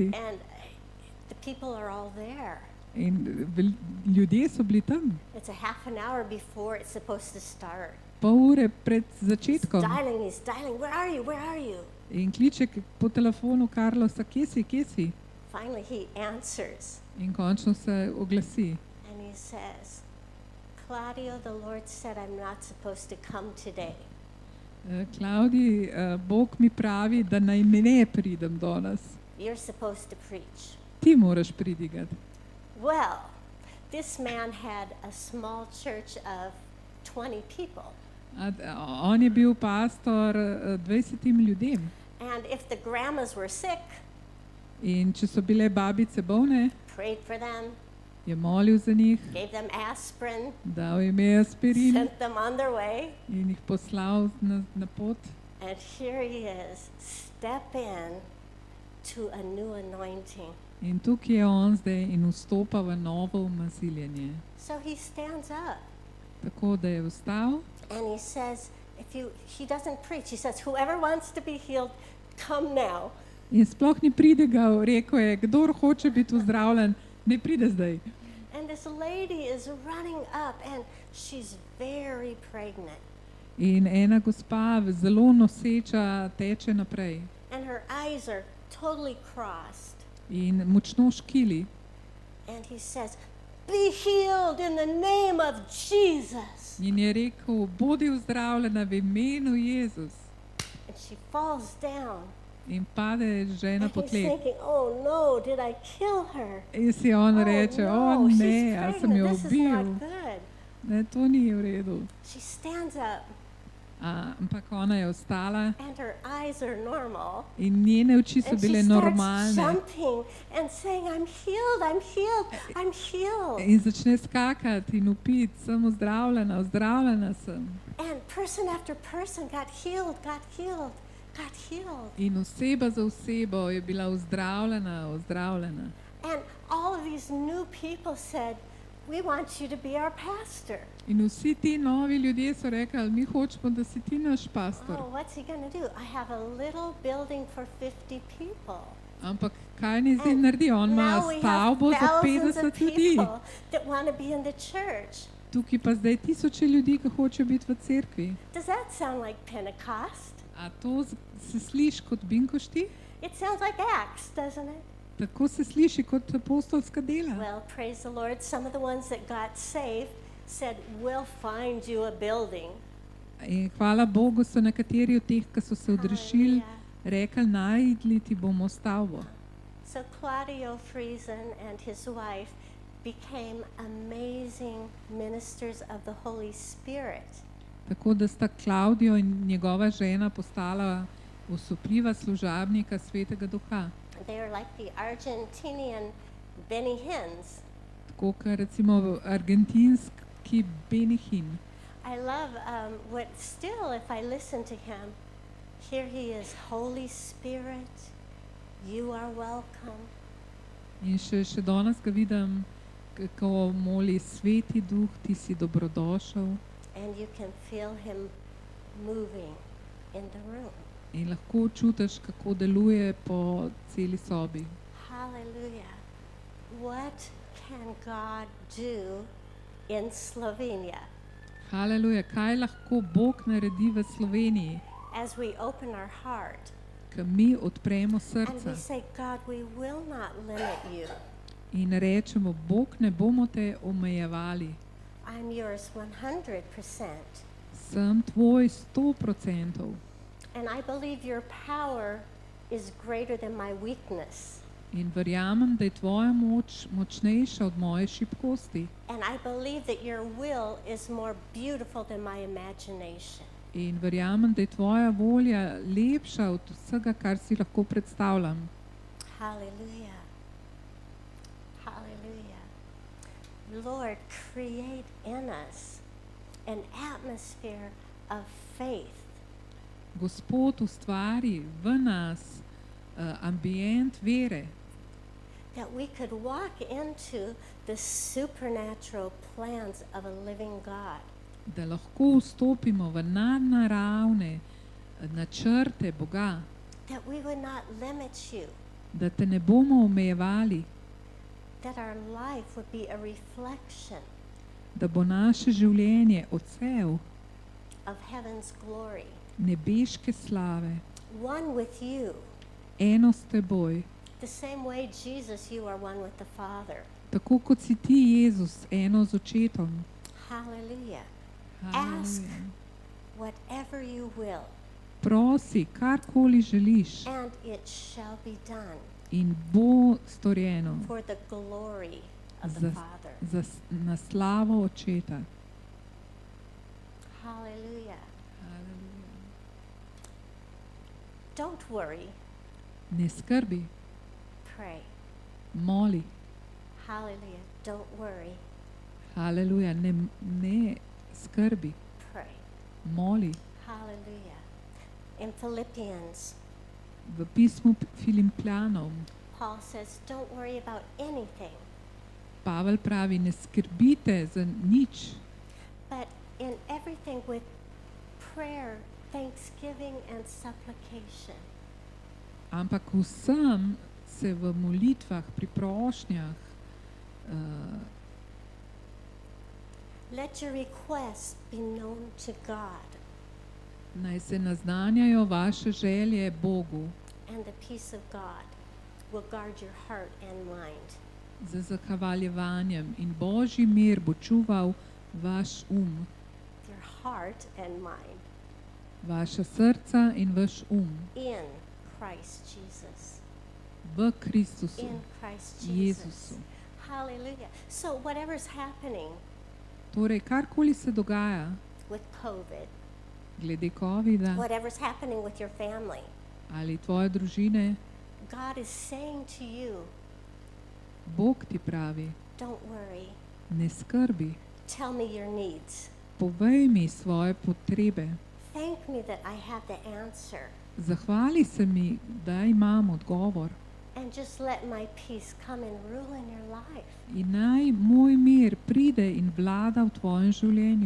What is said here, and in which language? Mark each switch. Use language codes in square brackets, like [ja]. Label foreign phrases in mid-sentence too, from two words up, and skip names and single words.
[en] And the people are all there. [sl] In ljudje so bili tam. [en] It's a half an hour before it's supposed to start. [sl] Pol ure pred začetkom. [en] He's dialing. Where are you? Where are you? [sl] In kliče po telefonu Carlosa, kje si, kje si? [en] Finally, he answers [sl] In končno se oglasi. [en] and he says, Claudio, the Lord said I'm not supposed to come today. [sl] Klaudi, Bog mi pravi, da naj ne pridem danes. [en] You're supposed to preach. [sl] Ti moraš pridigati. [en] Well, this man had a small church of 20 people. [sl] On je bil pastor 20 ljudem. [en] And if the grandmas were sick, [sl] In če so bile babice bolne, [en] prayed for them, [sl] je molil za njih, [en] gave them aspirin, [sl] dal jim je aspirin [en] sent them on their way. [sl] in jih poslal na pot. [en] And here he is, step in to a new anointing. [sl] In tukaj je on zdaj in vstopa v novo umaziljenje. [en] So he stands up [sl] Tako da je vstal [en] and he says, he doesn't preach, he says, whoever wants to be healed, come now. [sl] in sploh ni pridigal, rekel je, kdor hoče biti vzdravljen, ne pride zdaj. [en] And this lady is running up and she's very pregnant. [sl] In ena gospa, zelo noseča, teče naprej [en] And her eyes are totally crossed. [sl] in močno škili. [en] And he says, be healed in the name of Jesus. [sl] In je rekel, bodi vzdravljena v imenu Jezus. [en] And she falls down. [sl] In pade žena [en] And [sl] po [en] he's [sl] tleh. [en] thinking, oh no, did I kill her? [sl] In si on reče, [en] oh, [sl] o [en] no, [sl] ne, [en] she's [sl] a sem jo [en] pregnant. This is [sl] ubil. [en] not good. [sl] Ne, to ni v redu. [en] She stands up [sl] Ampak ona je ostala [en] and her eyes are normal. [sl] in njene oči so [en] And she [sl] bile [en] starts [sl] normalne. [en] jumping and saying, I'm healed, I'm healed, I'm healed. [sl] In začne skakati in vpiti, sem ozdravljena, ozdravljena sem. [en] And person after person got healed, got healed, got healed. [sl] In oseba za osebo je bila ozdravljena, ozdravljena. [en] And all of these new people said, we want you to be our pastor. [sl] In vsi ti novi ljudje so rekli, mi hočemo, da si ti naš pastor. [en] Oh, what's he going to do? I have a little building for 50 people. [sl] Ampak kaj ni zdaj [en] And [sl] naredi? On ima [en] now we have [sl] stavbo za [en] thousands of [sl] 50 ljudi. [en] people that want to be in the church. [sl] Tukaj pa zdaj tisoče ljudi, ki hočejo biti v cerkvi. [en] Does that sound like Pentecost? [sl] A to se sliši kot binkošti? [en] It sounds like Acts, doesn't it? [sl] Tako se sliši kot apostolska dela. [en] Well, praise the Lord. Some of the ones that got saved said, we'll find you a building. [sl] In hvala Bogu so nekateri od teh, ki so se odrešili, rekli, najdli ti bomo stavbo. [en] So Claudio Friesen and his wife became amazing ministers of the Holy Spirit. [sl] Tako da sta Klaudijo in njegova žena postala osupljiva služabnika Svetega Duha. [en] They are like the Argentinian Benny Hinn's. [sl] Tako kot recimo argentinski Benny Hinn. [en] I love what still, if I listen to him, here he is, Holy Spirit, you are welcome. [sl] In še danes ga vidim, kako moli Sveti Duh, ti si dobrodošel. [en] And you can feel him moving in the room. [sl] In lahko čutiš, kako deluje po celi sobi. [en] Hallelujah. What can God do in Slovenia [sl] Haleluja, kaj lahko Bog naredi v Sloveniji, [en] as we open our heart [sl] ko mi odpremo [en] and [sl] srca [en] we say, God, we will not limit you. [sl] in rečemo, Bog, ne bomo te omejevali. [en] I'm yours 100%. [sl] Sem tvoj 100%. [en] And I believe your power is greater than my weakness. [sl] In verjamem, da je tvoja moč močnejša od moje šibkosti. [en] And I believe that your will is more beautiful than my imagination. [sl] In verjamem, da je tvoja volja lepša od vsega, kar si lahko predstavljam. [en] Hallelujah. Hallelujah. Lord, create in us an atmosphere of faith. [sl] Gospod, ustvari v nas ambient vere, [en] That we could walk into the supernatural plans of a living God. [sl] da lahko vstopimo v nadnaravne načrte Boga, [en] That we would not limit you. [sl] da te ne bomo omejevali, [en] That our life would be a reflection [sl] da bo naše življenje odsev [en] of heaven's glory. [sl] nebeške slave, [en] One with you. [sl] eno s teboj, [en] The same way, Jesus, you are one with the Father. [sl] tako kot si ti, Jezus, eno z očetom. [en] Hallelujah. Ask [sl] Haleluja. [en] whatever you will, [sl] Prosi, karkoli želiš [en] and it shall be done [sl] in bo storjeno [en] for the glory of the [sl] za, [en] Father. [sl] na slavo očeta. [en] Hallelujah. [sl] Haleluja. [en] Don't worry, [sl] Ne skrbi, [en] pray. [sl] moli. [en] Hallelujah. Don't worry, [sl] Haleluja, ne skrbi, [en] pray. [sl] moli. [en] Hallelujah. In Philippians, [sl] V pismu Filipljanom [en] Paul says, don't worry about anything, [sl] Pavel pravi, ne skrbite za nič, [en] but in everything with prayer, thanksgiving, and supplication. [sl] ampak vsem se v molitvah, pri prošnjah [en] Let your requests be known to God, [sl] naj se naznanjajo vaše želje Bogu [en] and the peace of God will guard your heart and mind. [sl] z zahvaljevanjem in Božji mir bo čuval vaš [en] Your heart and mind [sl] vaša srca in vaš [en] in Christ Jesus. [sl] v Kristusu, [en] In Christ Jesus. [sl] Jezusu. [en] Hallelujah. So whatever's happening [sl] Torej, karkoli se dogaja [en] with COVID, [sl] glede covida [en] whatever's happening with your family. [sl] ali tvoje družine, [en] God is saying to you, [sl] Bog ti pravi, [en] don't worry. [sl] ne skrbi, [en] Tell me your needs. [sl] povej mi svoje potrebe, [en] Thank me that I have the answer. [sl] zahvali se mi, da imam odgovor [en] And just let my peace come and rule in your life. [sl] in naj moj mir pride in vlada v tvojem življenju.